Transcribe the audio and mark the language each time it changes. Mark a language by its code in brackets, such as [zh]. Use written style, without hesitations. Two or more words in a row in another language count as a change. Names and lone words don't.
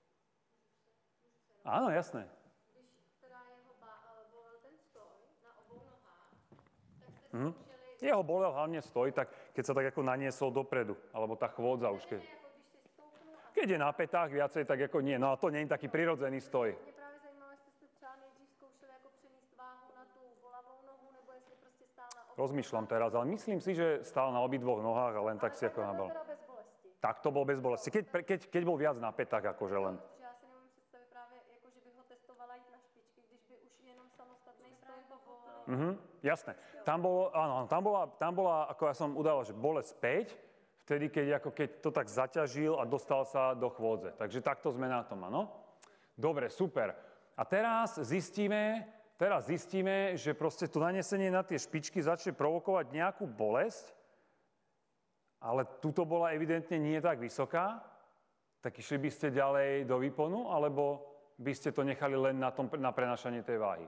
[sk] Áno, jasné. Jeho bolel hlavne stoj, tak keď sa tak ako naniesol dopredu, alebo tá chôdza už keď je na pätách viacej, tak ako nie. No a to nie je taký prirodzený stoj. [cs] Mě právě zajímalo, jestli jste třeba nejdřív zkoušeli jako přenést váhu na tu bolavou nohu, nebo jestli prostě stál na obou. [sk] Rozmýšľam teraz, ale myslím si, že stál na obidvoch nohách a len tak si ako nabal. Ale bez bolesti. Tak to bol bez bolesti. Keď bol viac na pätách, akože len. [cs] Já si nemůžu představit právě, jako, že bych ho testovala jít na špičky, když by už jenom samostatný stoj ho bolel. [sk] Jasné. Tam bola, ako ja som udával, že bolesť 5, vtedy, keď to tak zaťažil a dostal sa do chôdze. Takže takto sme na tom, áno? Dobre, super. A teraz zistíme, že proste to nanesenie na tie špičky začne provokovať nejakú bolesť, ale tuto bola evidentne nie tak vysoká, tak išli by ste ďalej do výponu, alebo by ste to nechali len na prenášanie tej váhy?